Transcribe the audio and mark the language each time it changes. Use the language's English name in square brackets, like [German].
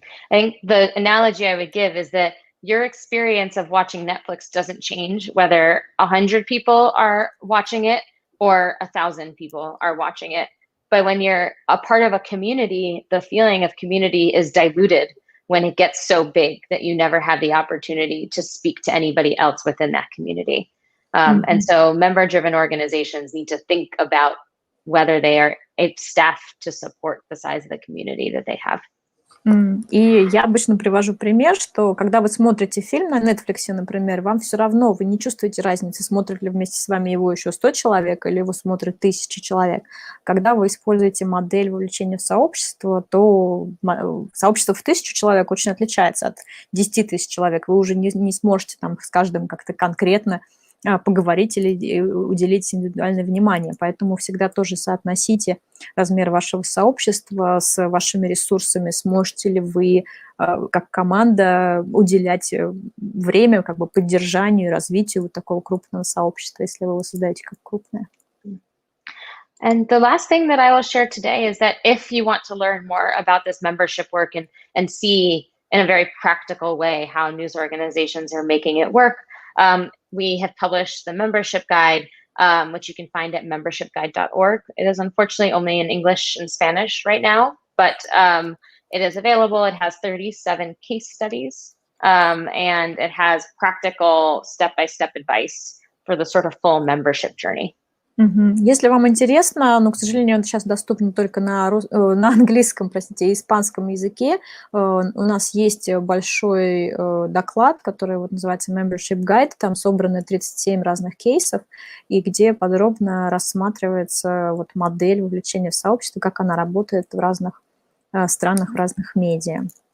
[English] I think the analogy I would give is that your experience of watching Netflix doesn't change whether 100 people are watching it or 1,000 people are watching it. But when you're a part of a community, the feeling of community is diluted when it gets so big that you never have the opportunity to speak to anybody else within that community. And so member-driven organizations need to think about whether they are staffed to support the size of the community that they have. [Russian] И я обычно привожу пример, что когда вы смотрите фильм на Netflix, например, вам все равно, вы не чувствуете разницы, смотрит ли вместе с вами его еще 100 человек или его смотрит 1000 человек. Когда вы используете модель вовлечения в сообщество, то сообщество в 1000 человек очень отличается от 10 000 человек. Вы уже не сможете с каждым как-то конкретно поговорить или уделить индивидуальное внимание. Поэтому всегда тоже соотносите размер вашего сообщества с вашими ресурсами. Сможете ли вы, как команда, уделять время поддержанию и развитию вот такого крупного сообщества, если вы его создаете как крупное? [English] And the last thing that I will share today is that if you want to learn more about this membership work and see in a very practical way how news organizations are making it work, we have published the membership guide, which you can find at membershipguide.org. It is unfortunately only in English and Spanish right now, but it is available. It has 37 case studies, and it has practical step-by-step advice for the sort of full membership journey. [Russian] Если вам интересно, но, к сожалению, он сейчас доступен только на английском, и испанском языке, у нас есть большой доклад, который называется Membership Guide, там собраны 37 разных кейсов, и где подробно рассматривается модель вовлечения в сообщество, как она работает в разных странах, в разных медиа.